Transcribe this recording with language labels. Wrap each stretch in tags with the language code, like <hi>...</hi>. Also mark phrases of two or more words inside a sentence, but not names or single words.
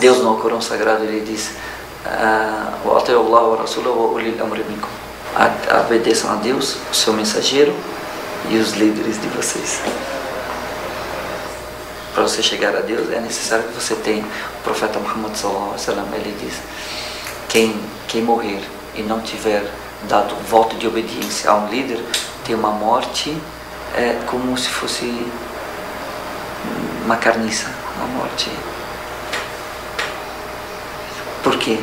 <pt>Deus no Corão Sagrado ele diz: obedeçam a Deus, o seu mensageiro e os líderes de vocês. Para você chegar a Deus é necessário que você tenha. O profeta Muhammad</pt> <ar>صلى الله عليه وسلم,</ar> <pt>ele diz: quem morrer e não tiver dado voto de obediência a um líder, tem uma morte como se fosse uma carniça, uma morte. Por quê?</pt>